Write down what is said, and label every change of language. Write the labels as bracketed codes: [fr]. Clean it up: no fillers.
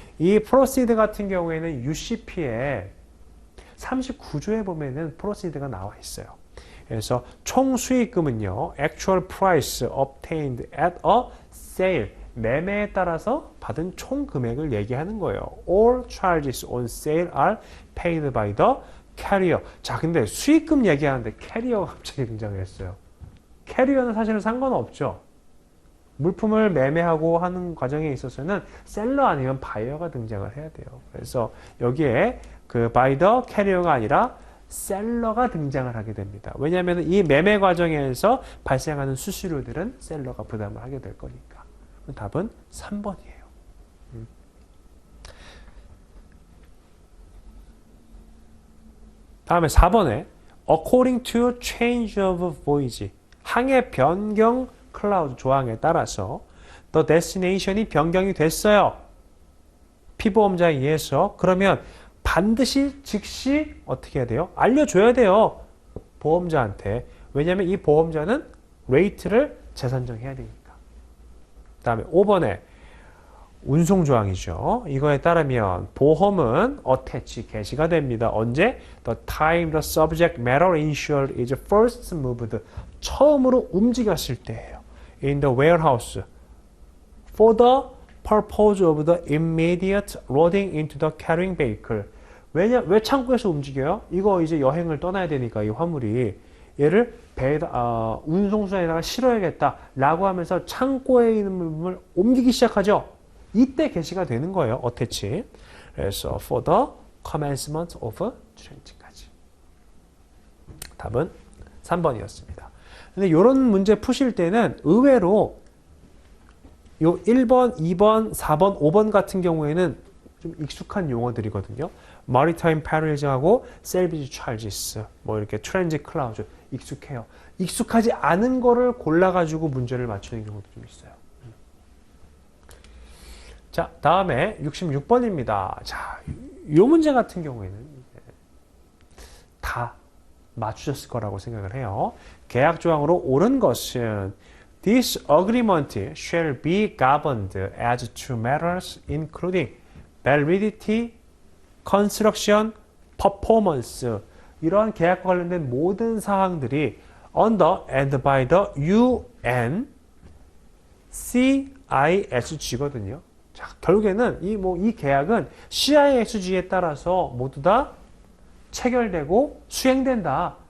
[ko] 이 proceed 같은 경우에는 UCP에 39조에 보면은 proceed가 나와 있어요. 그래서 총 수익금은요, [en] actual price obtained at a sale, [ko] 매매에 따라서 받은 총 금액을 얘기하는 거예요. [en] All charges on sale are paid by the carrier. [ko] 자, 근데 수익금 얘기하는데 캐리어가 갑자기 등장했어요. 캐리어는 사실은 상관없죠. 물품을 매매하고 하는 과정에 있어서는 셀러 아니면 바이어가 등장을 해야 돼요. 그래서 여기에 그 [en] by the carrier [ko] 가 아니라 셀러가 등장을 하게 됩니다. 왜냐하면 이 매매 과정에서 발생하는 수수료들은 셀러가 부담을 하게 될 거니까. 답은 3번이에요. 다음에 4번에 [en] according to change of voyage, [ko] 항해 변경 클라우즈 조항에 따라서 the destination이 변경이 됐어요. 피보험자에 의해서. 그러면 반드시 즉시 어떻게 해야 돼요? 알려줘야 돼요. 보험자한테. 왜냐하면 이 보험자는 레이트를 재산정해야 되니까. 그 다음에 5번에 운송조항이죠. 이거에 따르면 보험은 attach, 개시가 됩니다. 언제? [en] The time the subject matter insured is first moved. [ko] 처음으로 움직였을 때예요. [en] In the warehouse for the purpose of the immediate loading into the carrying vehicle. [ko] 왜 창고에서 움직여요? 이거 이제 여행을 떠나야 되니까 이 화물이 얘를 운송수단에다가 실어야겠다 라고 하면서 창고에 있는 물품을 옮기기 시작하죠. 이때 개시가 되는 거예요. [en] attach. [ko] 그래서 [en] for the commencement of transport까지. [ko] 답은 3번이었습니다. 근데 이런 문제 푸실 때는 의외로 요 1번, 2번, 4번, 5번 같은 경우에는 좀 익숙한 용어들이거든요. [en] maritime perils하고 salvage charges, [ko] 뭐 이렇게 [en] transit clause 익숙해요. [ko] 익숙하지 않은 거를 골라가지고 문제를 맞추는 경우도 좀 있어요. 자, 다음에 66번입니다. 자, 이 문제 같은 경우에는 다 맞추셨을 거라고 생각을 해요. 계약 조항으로 옳은 것은 [en] This agreement shall be governed as to matters including validity, construction, performance. [ko] 이러한 계약과 관련된 모든 사항들이 [en] under and by the UN CISG거든요. [ko] 자, 결국에는 이 계약은 CISG에 따라서 모두 다 체결되고 수행된다.